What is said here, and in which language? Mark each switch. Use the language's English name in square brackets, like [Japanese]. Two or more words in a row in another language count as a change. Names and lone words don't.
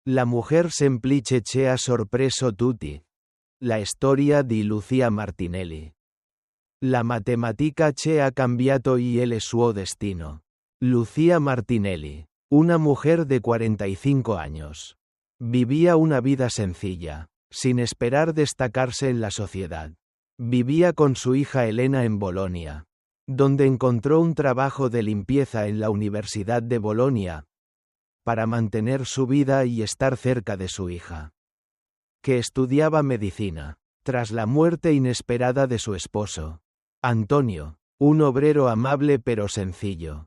[Spanish] La mujer [Italian] semplice ci ha sorpreso tutti. La storia di Lucia Martinelli. La matematica ci ha cambiato il suo destino. [Spanish] Lucia Martinelli, una mujer de 45 años. Vivía una vida sencilla, sin esperar destacarse en la sociedad. Vivía con su hija Elena en Bolonia, donde encontró un trabajo de limpieza en la Universidad de Bolonia, para mantener su vida y estar cerca de su hija, que estudiaba medicina, tras la muerte inesperada de su esposo, Antonio, un obrero amable pero sencillo.